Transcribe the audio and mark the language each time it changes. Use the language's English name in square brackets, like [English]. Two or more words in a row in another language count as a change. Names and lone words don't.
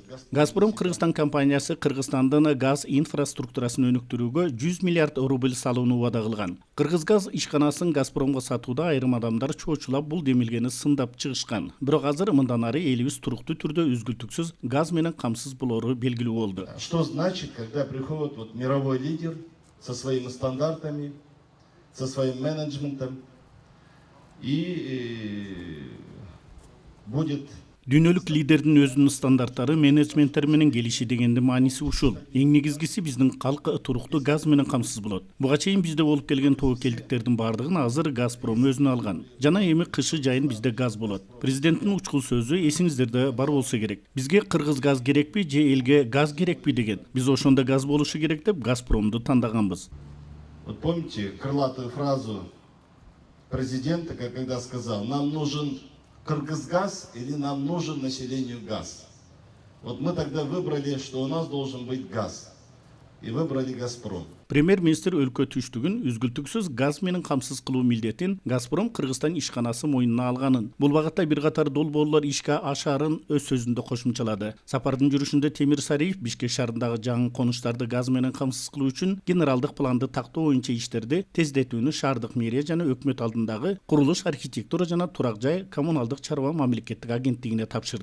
[Kyrgyz] Газпром Кыргызстан компаниясы Кыргызстандын газ инфраструктурасын өнүктүрүүгө 100 миллиард рубль салууну убада кылган. Кыргызгаз ишканасын Газпромго сатууда айрым адамдар чоочулап бул демилгени сындап чыгышкан. Бирок азыр мындан ары элибиз туруктуу түрдө үзгүлтүксүз газ менен камсыз болору белгилүү болду. [Russian] Что значит, когда приходит мировой лидер со своими стандартами, со своим менеджментом и будет [Kyrgyz] Дүйнөлүк лидердин өзүнүн стандарттары, менеджменттери менен келиши дегенди мааниси ушул. Эң негизгиси биздин калк туруктуу газ менен камсыз болот. Буга чейин бизде болуп келген тобокелдиктердин бардыгын азыр Газпром өзүнө алган. Жана эми кышы жайын бизде газ болот. Президенттин учкул сөзү эсиңиздерде бар болсо керек. Бизге кыргыз газ керекпи же элге газ керекпи деген. Биз ошондо газ болушу керек деп Газпромду тандаганбыз. [Russian] Вот помните крылатую фразу президента, когда сказал: нам нужен Кыргызгаз или нам нужен населению газ? Вот мы тогда выбрали, что у нас должен быть газ. И выбрали Газпром. [Kyrgyz] Премьер-министр өлкө түштүгүн үзгүлтүксүз газ менен камсыз кылуу милдетин Газпром Кыргызстан ишканасы мойнуна алганын, бул багытта бир катар долбоорлор ишке ашарын өз сөзүндө кошумчалады. Сапардын жүрүшүндө Темир Сариев Бишкек шаарындагы жаңы конуштарды газ менен камсыз кылуу үчүн генералдык планды тактоо боюнча иштерди тездетүүнү шаардык мэрия жана өкмөт алдындагы курулуш, архитектура жана турак жай коммуналдык чарба мамлекеттик агенттигине тапшырды.